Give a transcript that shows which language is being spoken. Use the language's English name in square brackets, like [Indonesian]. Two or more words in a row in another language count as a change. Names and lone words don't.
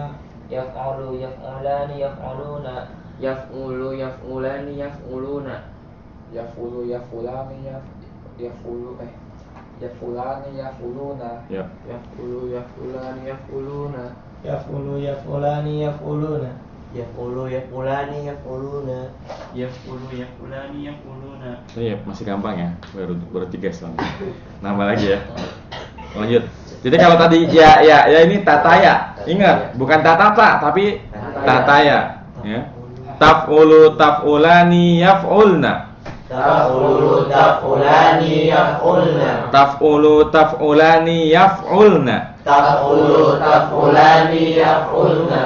[Arabic] يفعل يفعلان يفعلون. يفعل يفعلان يفعلون. يفعل يفعلان يفعلان يفعلون. [Indonesian] Ya. [Arabic] يفعل يفعلان يفعلون. يفعل يفعلان يفعلون. يقول يقولان يقولون. يقول يقولان يقولون. [Indonesian] Iya, masih gampang ya. Baru 3 soalnya. Nambah lagi ya. Lanjut. Jadi kalau tadi ya ini tataya. Ingat, bukan tatata tapi tataya, ya. [Arabic] تفعل تفعلان يفعلن. تفعل، تفعلان، يفعلن. تفعل تفعلان يفعلن. تفعل، تفعلان، يفعلن.